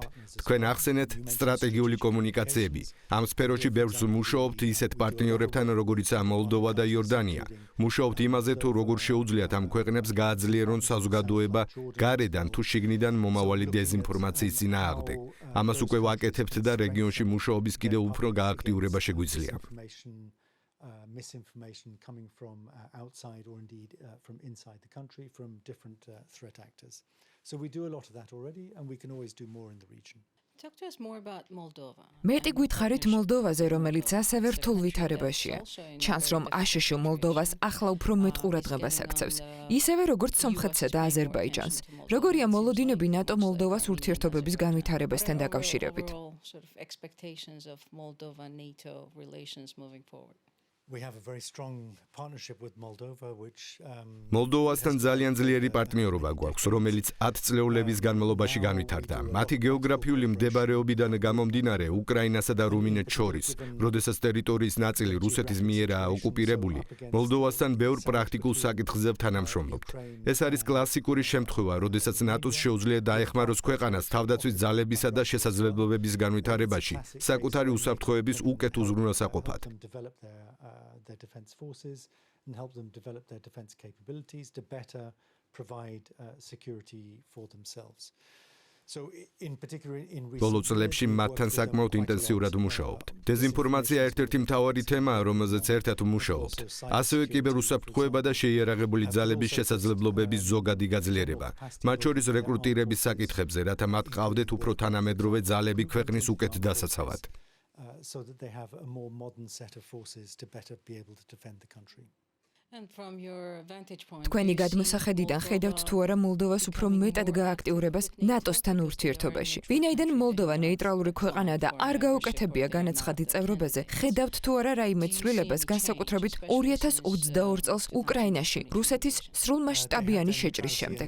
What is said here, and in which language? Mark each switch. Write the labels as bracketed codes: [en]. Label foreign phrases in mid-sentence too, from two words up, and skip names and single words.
[ka] თქვენ ახსენეთ სტრატეგიული კომუნიკაციები. ამ სფეროში ბევრს ვმუშაობთ ისეთ პარტნიორებთან, როგორიცაა მოლდოვა და იორდანია. მუშაობთ იმაზე, თუ როგორ შეუძლიათ ამ ქვეყნებს გააძლიერონ საზოგადოება გარედან თუ შიგნიდან მომავალი დეზინფორმაციის წინააღმდეგ. ამას უკვე ვაკეთებთ და რეგიონში მუშაობის კიდევ უფრო გააქტიურება შეგვიძლია. [en] Misinformation coming from outside or indeed from inside the country from different threat actors. So we do a lot of that already and we can always do more in the region. [ka] მეტი გითხარით მოლდოვაზე, რომელიც ასევე რთულ ვითარებაშია. ჩანს, რომ აშშ მოლდოვას ახლა უფრო მეტ ყურადღებას აქცევს, ისევე როგორც სომხეთსა და აზერბაიჯანს. როგორია მოლოდინები ნატო მოლდოვას ურთიერთობების განვითარებასთან დაკავშირებით? [en] We have a very strong partnership with Moldova which [ka] მოლდოვასთან ძალიან ძლიერი პარტნიორობა გვაქვს, რომელიც 10 წლეულების განმავლობაში განვითარდა. მათი გეოგრაფიული მდებარეობიდან გამომდინარე, უკრაინასა და რუმინეთს შორის, როდესაც ტერიტორიის ნაწილი რუსეთის მიერაა ოკუპირებული, მოლდოვასთან ბევრ პრაქტიკულ საკითხზე ვთანამშრომლობთ. ეს არის კლასიკური შემთხვევა, როდესაც ნატოს შეუძლია დაეხმაროს ქვეყანას თავდაცვის ძალებისა და შესაძლებლობების განვითარებაში, საკუთარი უსაფრთხოების უკეთ უზრუნველსაყოფად. [en] Their defense forces and help them develop their defense capabilities to better provide security for themselves. So in particular in [ka] ბოლო წლებში მათთან საკმაოდ ინტენსიურად ვმუშაობთ. დეზინფორმაცია ერთ-ერთი მთავარი თემაა, რომელზეც ერთად ვმუშაობთ. ასევე კიბერუსაფრთხოება და შეიარაღებული ძალების შესაძლებლობების ზოგადი გაძლიერება. მათ შორის რეკრუტირების საკითხებზე, რათა მათ ყავდეთ უფრო თანამედროვე ძალები ქვეყნის უკეთ დასაცავად. [en] So that they have a more modern set of forces to better be able to defend the country. [ka] თქვენი გადმოსახედიდან ხედავთ თუ არა მოლდოვას უფრო მეტად გააქტიურებას ნატოსთან ურთიერთობაში. ვინაიდან მოლდოვა ნეიტრალური ქვეყანა და არ გაუკეთებია განაცხადი წევრობაზე, ხედავთ თუ არა რაიმე ცვლილებას განსაკუთრებით 2022 წელს უკრაინაში რუსეთის სრულმასშტაბიანი შეჭრის შემდეგ.